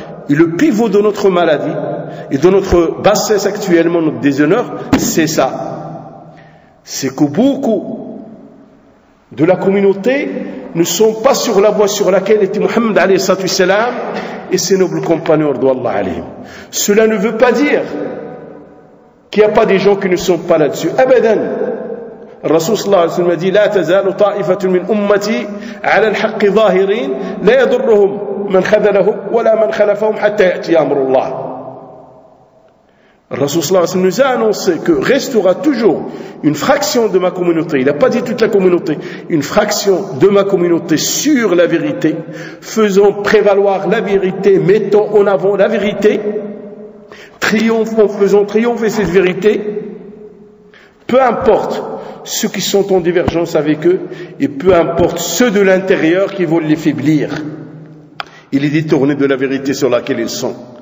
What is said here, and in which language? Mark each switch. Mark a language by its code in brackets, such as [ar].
[fr] Et le pivot de notre maladie et de notre bassesse actuellement, notre déshonneur, c'est ça. C'est que beaucoup de la communauté ne sont pas sur la voie sur laquelle était Mohammed alayhi salam et ses nobles compagnons d'Allah alayhim. Cela ne veut pas dire qu'il n'y a pas des gens qui ne sont pas là-dessus. [ar] Abadan. الرسول صلى الله عليه وسلم دي لا تزال طائفة من أمتي على الحق ظاهرين لا يضرهم من خذلهم ولا من خلفهم حتى يأتي أمر الله. الرسول صلى الله عليه وسلم [fr] nous a annoncé que restera toujours une fraction de ma communauté. Il n'a pas dit toute la communauté, une fraction de ma communauté sur la vérité, faisant prévaloir la vérité, mettant en avant la vérité, triomphant, faisant triompher cette vérité, peu importe ceux qui sont en divergence avec eux, et peu importe ceux de l'intérieur qui veulent les faiblir, et les détourner de la vérité sur laquelle ils sont.